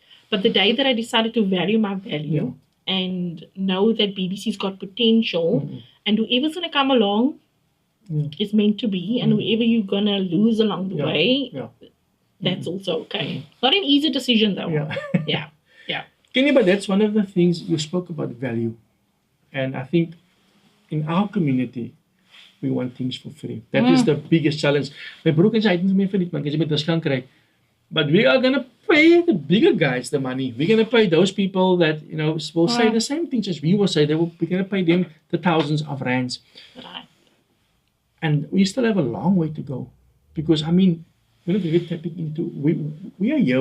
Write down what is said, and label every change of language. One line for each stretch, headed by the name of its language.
English: But the day that I decided to value my value and know that BBC's got potential and whoever's going to come along is meant to be, and whoever you're going to lose along the way, that's also okay. Not an easy decision though. Yeah. Kenny, but that's one of the things you spoke about, value. And I think in our community, we want things for free. That is the biggest challenge.
Afrikaans: My broer sê, "Hy het nie vir dit man, jy moet discount kry."
English: But we are going to pay the bigger guys the money. We're going to pay those people that, will say the same things as we will say. We're going to pay them the thousands of rands. Right. And we still have a long way to go. Because, we're not really tapping into. We are here.